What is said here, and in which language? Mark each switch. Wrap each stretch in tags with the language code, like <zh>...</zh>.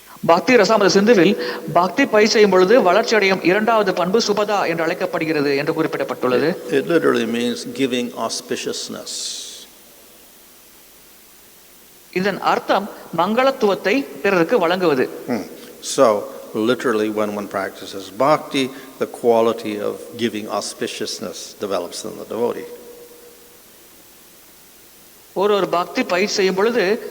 <ta>பக்தி ரசாமத சிந்துவில் பக்தி பயிற்சி செய்யும் பொழுது வளர்ச்சி அடையும் இரண்டாவது பண்பு சுபதா என்று அழைக்கப்படுகிறது என்று குறிப்பிடப்பட்டுள்ளது.</ta> <en>It literally means giving auspiciousness.</en> <ta>இதன் அர்த்தம் மங்களத்துவத்தை பிறருக்கு வழங்குவது.</ta> <en>So literally when one practices bhakti, the quality of giving auspiciousness develops in the devotee.</en> <ta>ஒரு பக்தி பயிற்சி செய்யும் பொழுது</ta>